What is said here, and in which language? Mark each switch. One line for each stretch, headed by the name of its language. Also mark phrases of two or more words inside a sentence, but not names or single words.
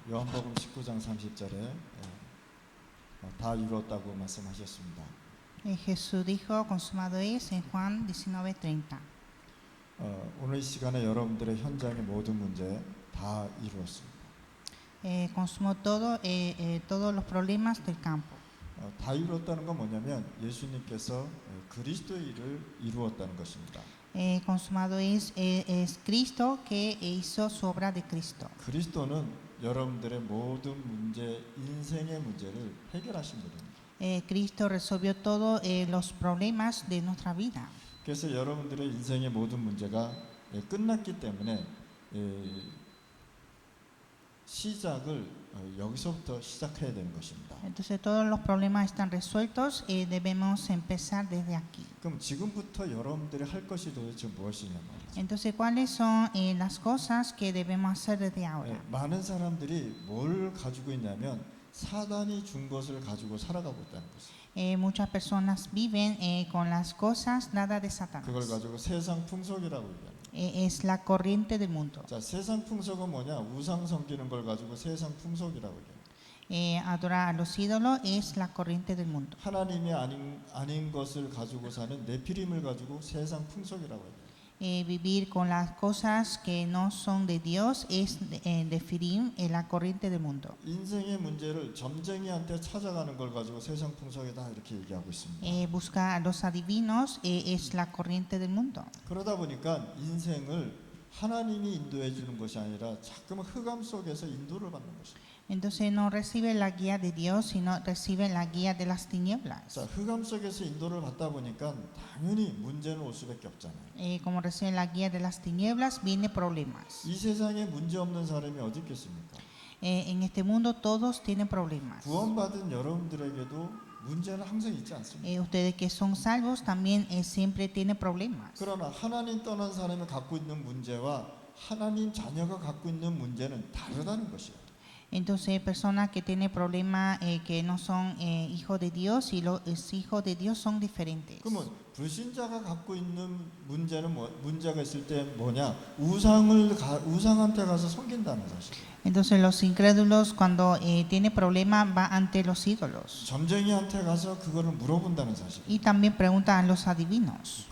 Korean: 요한복음 19장 30절에 다 이루었다고 말씀하셨습니다.
Spanish: Jesús dijo, consumado es, en Juan 19:30.
Korean: 오늘 이 시간에 여러분들의 현장의 모든 문제 다 이루었습니다.
Spanish: Consumó todo, todos los problemas del campo.
Korean: 다 이루었다는 건 뭐냐면 예수님께서 그리스도의 일을 이루었다는 것입니다.
Spanish: Consumado es Cristo que hizo su obra de Cristo.
Korean: 그리스도는 여러분들의 모든 문제, 인생의 문제를 해결하신 분입니다.
Spanish: Cristo resolvió todos los problemas de nuestra vida.
Korean: 그래서 여러분들의 인생의 모든 문제가 끝났기 때문에 시작을 여기서부터 시작해야 되는 것입니다.
Spanish: Entonces todos los problemas están resueltos, debemos empezar desde aquí.
Korean: 그럼 지금부터 여러분들이 할 것이 도대체 무엇이냐 말이죠.
Spanish: Entonces, ¿cuáles son las cosas que debemos hacer desde ahora?
Korean: 많은 사람들이 뭘 가지고 있냐면 사단이 준 것을 가지고 살아가고 있다는 것이죠.
Spanish: Muchas personas viven con las cosas dadas de Satanás.
Korean: 그걸 가지고 세상 풍속이라고 얘기합니다.
Spanish: Es la corriente del mundo.
Korean: 자, 세상 풍속은 뭐냐? 우상 섬기는 걸 가지고 세상 풍속이라고 얘기합니다.
Spanish: Adorar a los ídolos es la corriente del mundo.
Korean: 하나님이 아닌 것을 가지고 사는 네피림을 가지고 세상 풍속이라고 합니다.
Spanish: Vivir con las cosas que no son de Dios es Nefilim, la corriente del mundo.
Korean: 인생의 문제를 점쟁이한테 찾아가는 걸 가지고 세상 풍속이다 이렇게 얘기하고 있습니다.
Spanish: Buscar a los adivinos es la corriente del mundo.
Korean: 그러다 보니까 인생을 하나님이 인도해 주는 것이 아니라 자꾸만 흑암 속에서 인도를 받는 것입니다.
Spanish: Entonces no recibe la guía de Dios, sino recibe la guía de las tinieblas.
Korean: 자, 흑암 속에서 인도를 받다 보니까 당연히 문제는 올 수밖에 없잖아요.
Spanish: Como recibe la guía de las tinieblas, viene problemas.
Korean: 이 세상에 문제 없는 사람이 어디 있겠습니까?
Spanish: En este mundo todos tienen problemas.
Korean: 구원받은 여러분들에게도 문제는 항상 있지 않습니까?
Spanish: Ustedes que son salvos también siempre tienen problemas.
Korean: 그러나 하나님 떠난 사람이 갖고 있는 문제와 하나님 자녀가 갖고 있는 문제는 다르다는 것이에요.
Spanish: Entonces, personas que tienen problemas que no son hijos de Dios y los hijos de Dios son diferentes.
Korean: 그러면 불신자가 갖고 있는 문제는 문제가 있을 때 뭐냐? 우상한테 가서 섬긴다는 사실이에요.
Spanish: Entonces, los incrédulos cuando tienen problemas van ante los ídolos.
Korean: 점쟁이한테 가서 그거를 물어본다는 사실.
Spanish: Y también preguntan a los adivinos.